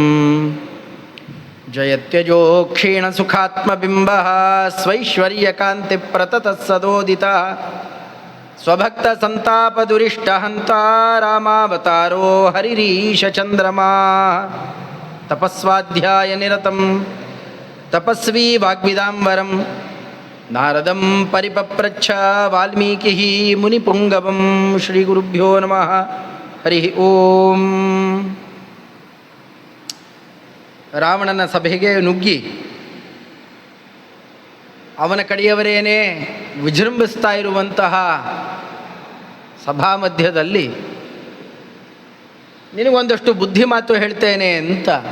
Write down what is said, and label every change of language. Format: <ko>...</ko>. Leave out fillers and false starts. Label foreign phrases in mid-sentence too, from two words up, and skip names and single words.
<sa>ಜಯತ್ಯಜೋ ಕ್ಷೀಣಸುಖಾತ್ಮಬಿಂಬಃ ಸ್ವೈಶ್ವರ್ಯಕಾಂತಿಪ್ರತತಃ ಸದೋದಿತಃ ಸ್ವಭಕ್ತಸಂತಾಪದುರಿಷ್ಟಹಂತಾ ರಾಮಾವತಾರೋ ಹರಿರೀಶಚಂದ್ರಮಾ. ತಪಸ್ವಾಧ್ಯಾಯನಿರತಂ ತಪಸ್ವಿ ವಾಗ್ವಿದಾಂಬರಂ ನಾರದಂ ಪರಿಪಪ್ರಚ್ಛ ವಾಲ್ಮೀಕಿ ಮುನಿಪುಂಗವಂ. ಶ್ರೀಗುರುಭ್ಯೋ ನಮಃ. ಹರಿ ಓಂ.</sa> <kn>ರಾವಣನ ಸಭೆಗೆ ನುಗ್ಗಿ ಅವನ ಕಡೆಯವರೇನೇ ವಿಜೃಂಭಿಸ್ತಾ ಇರುವಂತಹ ಸಭಾ ಮಧ್ಯದಲ್ಲಿ ನಿನಗೊಂದಷ್ಟು ಬುದ್ಧಿ ಮಾತು ಹೇಳ್ತೇನೆ ಅಂತ.</kn>